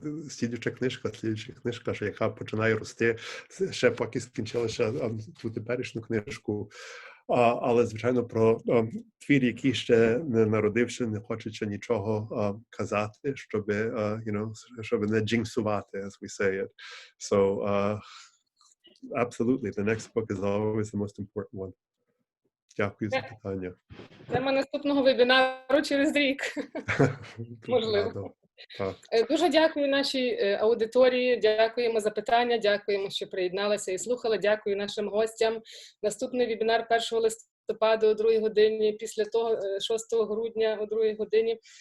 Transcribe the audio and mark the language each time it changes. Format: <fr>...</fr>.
<uk>Слідуюча книжка, яка починає рости, ще поки скінчилася ту теперішню книжку. Але, звичайно, про твір, який ще не народився, не хочеться нічого казати, щоб не джинксувати,</uk> <en>as we say it. So, absolutely, the next book is always the most important one.</en> <uk>Дякую за питання. Тема наступного вебінару через рік. Можливо. Дуже дякую нашій аудиторії, дякуємо за питання, дякуємо, що приєдналися і слухали, дякую нашим гостям. Наступний вебінар 1 листопада о 2 годині, після того 6 грудня о 2 годині.</uk>